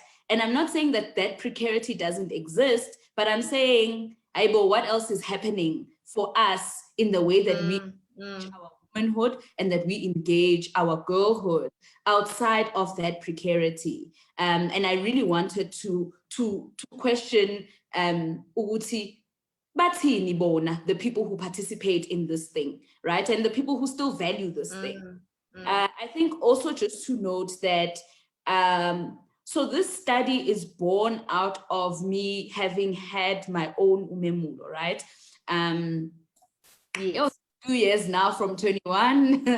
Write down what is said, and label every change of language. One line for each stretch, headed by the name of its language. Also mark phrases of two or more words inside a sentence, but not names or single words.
English: And I'm not saying that precarity doesn't exist, but I'm saying, Aibo, what else is happening for us in the way that we engage our womanhood and that we engage our girlhood outside of that precarity? And I really wanted to question
Zulu: ukuthi bathini bona,
English: the people who participate in this thing, right? And the people who still value this thing. I think also just to note that, so this study is born out of me having had my own Umemulo, right? It was 2 years now from 21.